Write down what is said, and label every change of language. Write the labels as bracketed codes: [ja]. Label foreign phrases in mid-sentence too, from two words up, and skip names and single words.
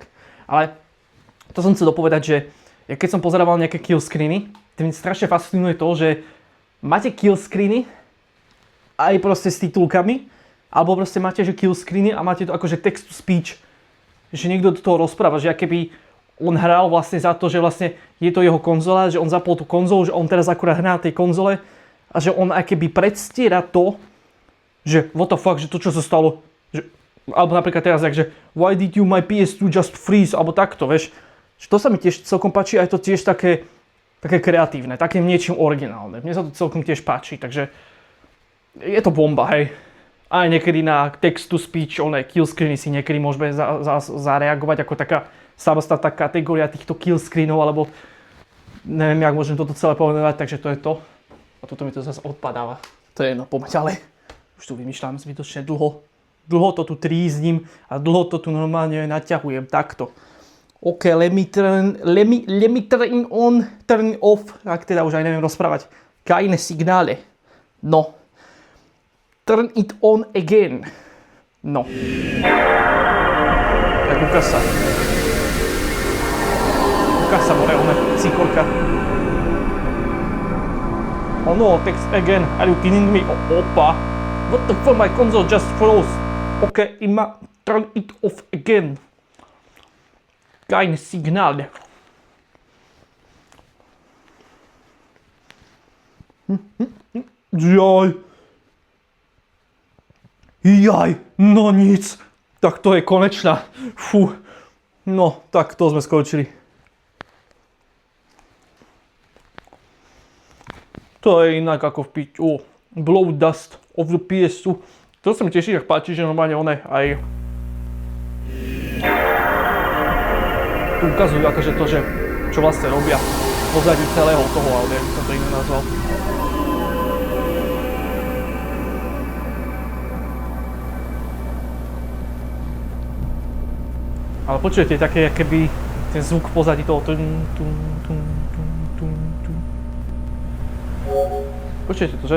[sk] Ale to som chcel dopovedať, že ja keď som pozerával nejaké kill screeny, to mi strašne fascinuje to, že máte kill screeny aj proste s titulkami, alebo proste máte že kill screeny a máte to akože [en] text to speech. [sk] Že niekto do toho rozpráva, že keby on hral vlastne za to, že vlastne je to jeho konzola, že on zapol tú konzolu, že on teraz akurát hrá na tej konzole, a že on akéby predstiera to, že [en] what the fuck, [sk] že to čo sa stalo, že, alebo napríklad teraz, že [en] why did you my PS2 just freeze, [sk] alebo takto, vieš. Že to sa mi tiež celkom páči, aj to tiež také kreatívne, také niečím originálne. Mne sa to celkom tiež páči, takže je to bomba, hej. Aj niekedy na [en] text to speech, [sk] oné kill screeny si niekedy môžeme zareagovať ako taká samostatná kategória týchto kill screenov, alebo neviem, jak môžem toto celé povedať, takže to je to. A toto mi to zase odpadáva. To je jedno, poďme ďalej. Už tu vymýšľam zbytočne dlho. Dlho to tu trízním a dlho to tu normálne naťahujem takto. [en] OK, let me turn on, turn off. [sk] Tak teda už aj neviem rozprávať. [de] Keine Signale. [en] No. Turn it on again. No. [sk] Tak ukáž sa. Ukáž sa, more, cikorka. [en] Oh no, text again. Are you kidding me? Opa. What the fuck, my console just froze. Okay, Ima, turn it off again. [de] Keine Signale. Jaj. [sk] Jaj, no nic. Tak to je konečná. Fú. No, tak to sme skončili. To je inak ako v piť. [en] Blow dust of the PS2. [sk] To sa mi teší, tak páči, že normálne one aj tu ukazujú akože to, že čo vlastne robia pozadí celého toho, ale neviem, som to iné nazval. Ale počujete, také keby ten zvuk pozadí toho Počujete to, že?